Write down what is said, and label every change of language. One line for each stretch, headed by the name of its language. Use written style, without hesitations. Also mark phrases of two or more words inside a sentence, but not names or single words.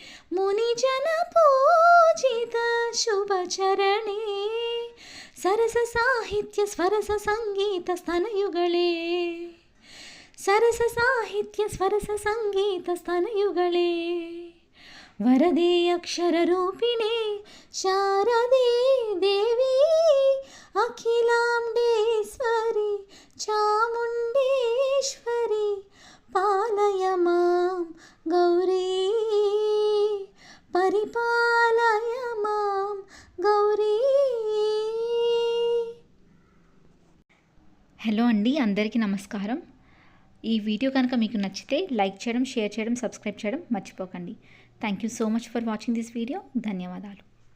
Sanskrit: मुनिजनपूजित शुभचरणे सरस साहित्य स्वरस संगीत स्तनयुगळे सरस साहित्य स्वरस संगीत स्तनयुगळे वरदे अक्षररूपिणे शारदे देवी अखिलांडेश्वरी चामुण्डेश्वरी पालय मां गौरी परिपालय मां गौरी।
Telugu: హలో అండి, అందరికీ నమస్కారం. ఈ వీడియో కనుక మీకు నచ్చితే లైక్ చేయడం, షేర్ చేయడం, సబ్స్క్రైబ్ చేయడం మర్చిపోకండి.
English: Thank you so much for watching this video. ధన్యవాదాలు.